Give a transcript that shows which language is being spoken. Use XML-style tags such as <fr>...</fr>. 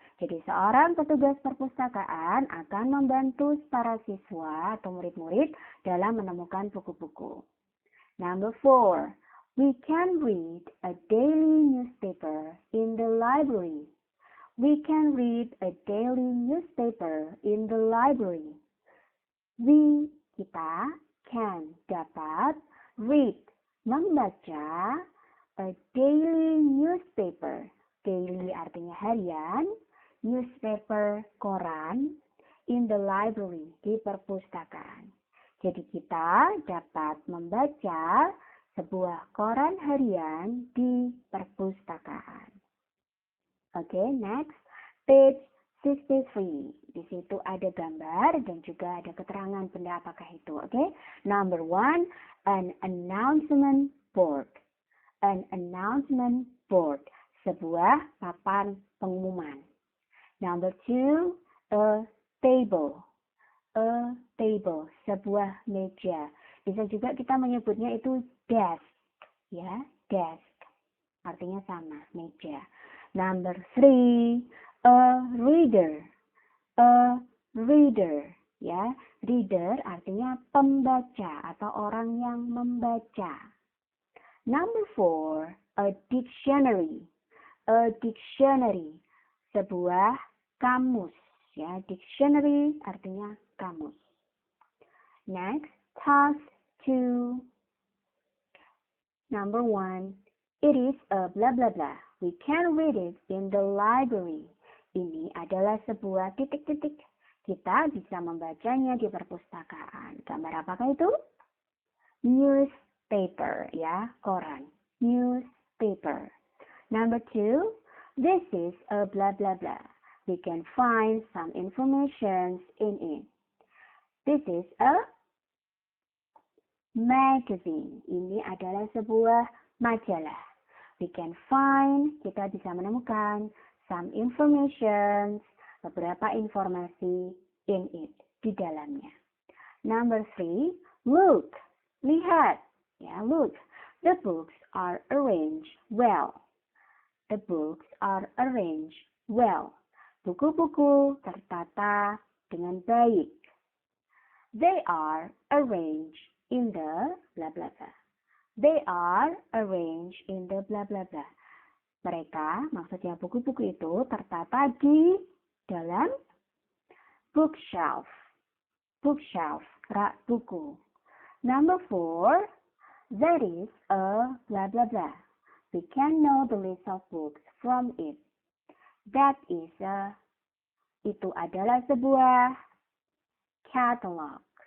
<id>Jadi seorang petugas perpustakaan akan membantu para siswa atau murid-murid dalam menemukan buku-buku.</id> <en>Number 4, we can read a daily newspaper in the library. We can read a daily newspaper in the library. We,</en> <id>kita,</id> <en>can,</en> <id>dapat,</id> <en>read,</en> <id>membaca,</id> <en>a daily newspaper.</en> <id>Daily artinya harian, newspaper, koran,</id> <en>in the library,</en> <id>di perpustakaan. Jadi kita dapat membaca sebuah koran harian di perpustakaan.</id> <en>Oke, next, page 63.</en> <id>Di situ ada gambar dan juga ada keterangan benda apakah itu.</id> <en>Oke, number 1, an announcement board. An announcement board,</en> <id>sebuah papan pengumuman.</id> <en>Number 2, a table. A table,</en> <id>sebuah meja. Bisa juga kita menyebutnya itu desk, ya, desk. Artinya sama, meja.</id> <en>Number 3, a reader. A reader,</en> <id>ya. Reader artinya pembaca atau orang yang membaca.</id> <en>Number 4, a dictionary. A dictionary,</en> <id>sebuah kamus, ya.</id> <en>Dictionary</en> <id>artinya kamus.</id> <en>Next, task 2. Number 1, it is a blah blah blah. We can read it in the library.</en> <id>Ini adalah sebuah titik-titik. Kita bisa membacanya di perpustakaan. Gambar apakah itu?</id> <en>Newspaper,</en> <id>ya, koran.</id> <en>Newspaper. Number 2, this is a blah blah blah. We can find some information in it. This is a magazine.</en> <id>Ini adalah sebuah majalah.</id> <en>We can find,</en> <id>kita bisa menemukan</id> <en>some information,</en> <id>beberapa informasi</id> <en>in it,</en> <id>di dalamnya.</id> <en>Number 3, look,</en> <id>lihat, ya,</id> <en>look. The books are arranged well. The books are arranged well.</en> <id>Buku-buku tertata dengan baik.</id> <en>They are arranged in the blah blah blah. They are arranged in the blah blah blah.</en> <id>Mereka, maksudnya buku-buku itu tertata di dalam</id> <en>bookshelf. Bookshelf,</en> <id>rak buku.</id> <en>Number 4, that is a blah blah blah. We can know the list of books from it. That is a,</en> <id>itu adalah sebuah catalog.</id>